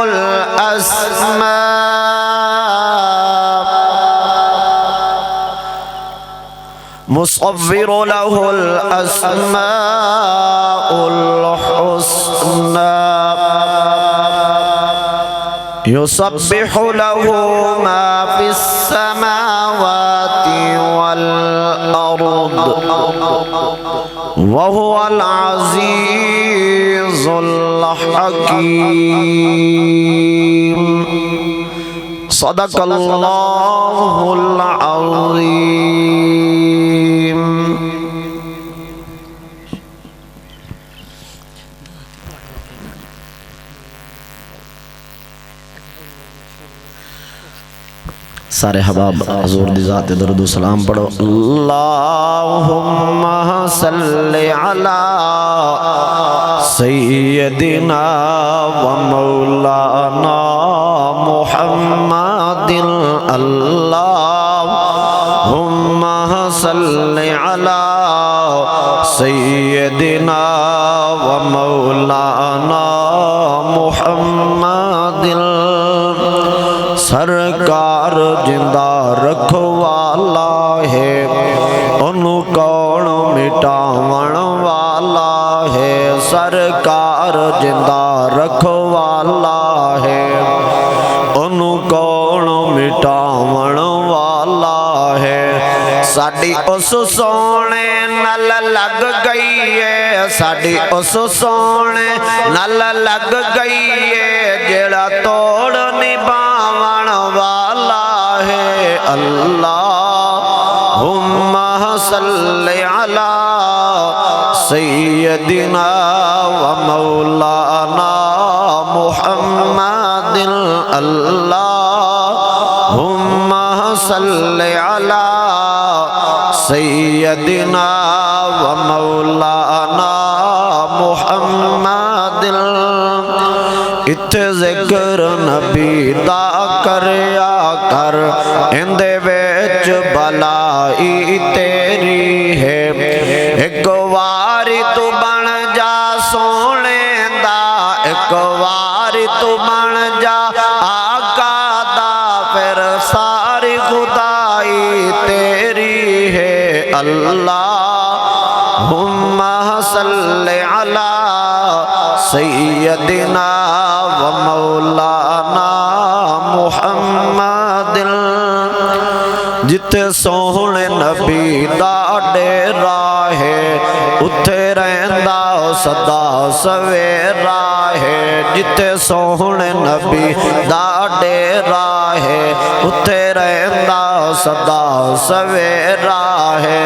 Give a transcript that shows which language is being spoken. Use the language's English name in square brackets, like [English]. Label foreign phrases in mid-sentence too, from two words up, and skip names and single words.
[Arabic] الأسماء الحسنى يسبح له ما في السماوات والأرض وهو العزيز الحكيم. صدق الله العظيم. [Punjabi] سارے احباب حضور دی ذات درود و سلام پڑھو. [Arabic] اللهم صل على سيدنا ومولانا محمد. اللهم صل على سيدنا ومولانا محمد. [Punjabi] سرکار زندہ رکھوالا ہے اونہوں کون مٹاون والا ہے. سرکار زندہ رکھوالا ہے اونہوں کون مٹاون والا ہے. ساڈی اس سوہنے نال لگ گئی ہے، ساڈی اس سوہنے نال لگ گئی ہے جیہڑا توڑ نبھاون والا ہے. [Arabic] اللهم صل على سيدنا ومولانا محمد. اللهم صل على سيدنا ومولانا محمد. [Punjabi] ایتھے ذکر نبی دا کریا کر ایندے وچ بھلائی تیری ہے. ایک بار واری توں بن جا سوہنے دا، ایک واری توں بن جا آقا دا، فیر ساری خدائی تیری ہے [Arabic] اللهم صل على سيدنا ومولانا محمد. [Punjabi] جتھے سوہنے نبی دا ڈیرا ہے اوتھے رہندا سدا سویرا ہے. جتھے سوہنے نبی دا ڈیرا ہے اوتھے رہندا سدا سویرا ہے.